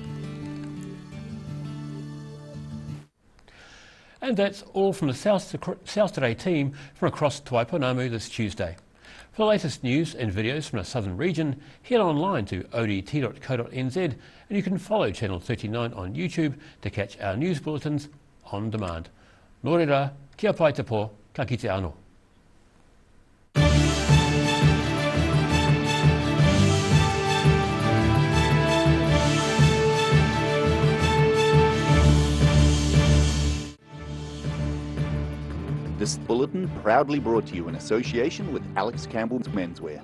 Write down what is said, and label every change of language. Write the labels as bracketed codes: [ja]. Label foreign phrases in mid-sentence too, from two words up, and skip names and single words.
[en] And that's all from the South Today team from across Tuaipanamu this Tuesday. For the latest news and videos from the southern region, head online to odt.co.nz and you can follow Channel 39 on YouTube to catch our news bulletins on demand. [mi] Nō reira, kia pai te pō, ka kite anō. [en] This bulletin proudly brought to you in association with Alex Campbell's Menswear.